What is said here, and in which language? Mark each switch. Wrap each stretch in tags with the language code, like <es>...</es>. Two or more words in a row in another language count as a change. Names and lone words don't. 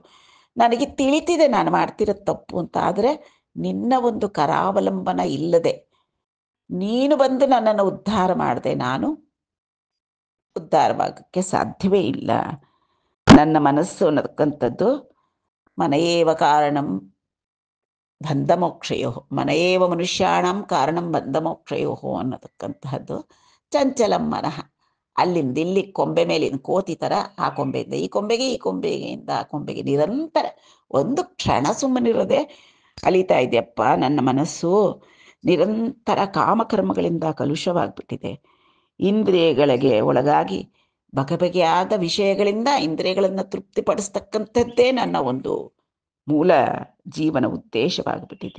<kn>ನನಗೆ ತಿಳಿತಿದೆ ನಾನು ಮಾಡ್ತಿರೋದು ತಪ್ಪು ಅಂತ. ಆದರೆ ನಿನ್ನ ಒಂದು ಕರಾವಲಂಬನ ಇಲ್ಲದೆ ನೀನು ಬಂದು ನನ್ನನ್ನು ಉದ್ಧಾರ ಮಾಡಿದೆ, ನಾನು ಉದ್ಧಾರವಾಗಕ್ಕೆ ಸಾಧ್ಯವೇ ಇಲ್ಲ. ನನ್ನ ಮನಸ್ಸು ಅನ್ನತಕ್ಕಂಥದ್ದು</kn> <sa>ಮನಯೇವ ಕಾರಣಂ ಬಂಧಮೋಕ್ಷಯೋ, ಮನಯೇವ ಮನುಷ್ಯಾಣಂ ಕಾರಣಂ ಬಂಧಮೋಕ್ಷಯೋ</sa> <kn>ಅನ್ನತಕ್ಕಂತಹದ್ದು</kn> <sa>ಚಂಚಲಂ ಮನಃ.</sa> <kn>ಅಲ್ಲಿಂದ ಇಲ್ಲಿ ಕೊಂಬೆ ಮೇಲಿನ ಕೋತಿ ಥರ ಆ ಕೊಂಬೆಯಿಂದ ಈ ಕೊಂಬೆಗೆ, ಈ ಕೊಂಬೆಯಿಂದ ಆ ಕೊಂಬೆಗೆ ನಿರಂತರ ಒಂದು ಕ್ಷಣ ಸುಮ್ಮನಿರೋದೆ ಅಲಿತಾ ಇದೆಯಪ್ಪ. ನನ್ನ ಮನಸ್ಸು ನಿರಂತರ ಕಾಮಕರ್ಮಗಳಿಂದ ಕಲುಷವಾಗಿಬಿಟ್ಟಿದೆ. ಇಂದ್ರಿಯಗಳಿಗೆ ಒಳಗಾಗಿ ಬಗೆಬಗೆಯಾದ ವಿಷಯಗಳಿಂದ ಇಂದ್ರಿಯಗಳನ್ನು ತೃಪ್ತಿಪಡಿಸ್ತಕ್ಕಂಥದ್ದೇ ನನ್ನ ಒಂದು ಮೂಲ ಜೀವನ ಉದ್ದೇಶವಾಗಿಬಿಟ್ಟಿದೆ.</kn>